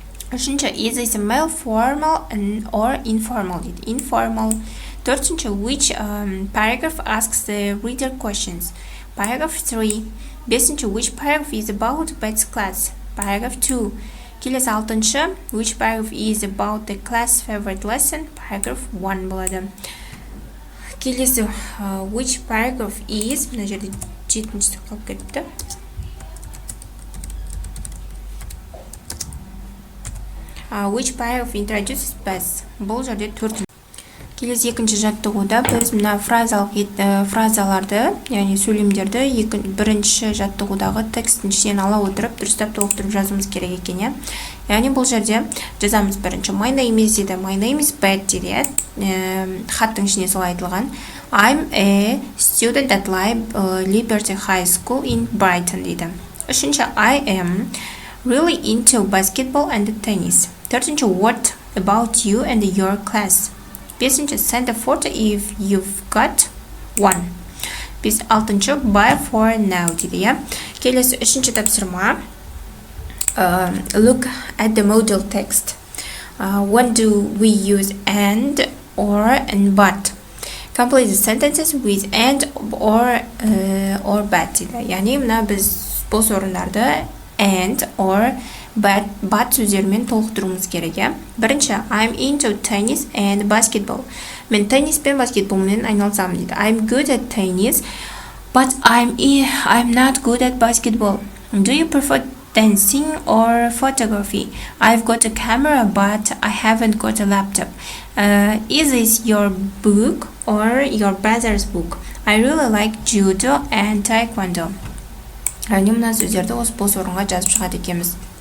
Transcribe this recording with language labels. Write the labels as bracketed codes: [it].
[kk] Үшінші, [en] is this email formal or informal [kk] дейді. [en] Informal. Төртінші, which paragraph asks the reader questions. Paragraph 3. [kk] Бесінші, [en] which paragraph is about Beth's class. Paragraph 2. [kk] Келесі 6-шы, [en] which paragraph is about the class favorite lesson. Paragraph 1 [kk] болады. Келесі [en] which paragraph is, [kk] мына жерде 7-ші қалып кетті. [en] Which paragraph introduces Beth. [kk] Бұл жерде 4. Келесі екінші жаттығуда біз мына фразаларды, яғни сөйлемдерді бірінші жаттығудағы текстін ішінен ала отырып, дұрыстап толықтырып жазуымыз керек екен. Яғни бұл жерде жазамыз бірінші. [en] My name is [kk] дейді. [en] My name is Beth дейді. [kk] Хаттың ішіне солай айтылған. [en] I'm a student at Liberty High School in Brighton [kk] дейді. Үшінші, [en] I am really into basketball and tennis. [kk] Төртінші, [en] what about you and your class? [kk] Бесінші, [en] send a photo if you've got one. [kk] Алтыншы, [en] buy for now [kk] дейді. Келесі үшінші тапсырма. [en] Look at the model text. When do we use and, or, and but? Complete the sentences with and, or but [kk] дейді. Яғни мына біз бос орындарды [en] and, or, but [kk] сөздермен толықтыруымыз керек. [en] Бірінші, I'm into tennis and basketball. [kk] Мен теннис пен баскетболмен айналысамын дейді. [en] I'm good at tennis, but I'm not good at basketball. Do you prefer dancing or photography? I've got a camera, but I haven't got a laptop. Is this your book or your brother's book? I really like judo and taekwondo. [kk] Яғни мына сөздерді осы бос орынға жазып шығады екенбіз.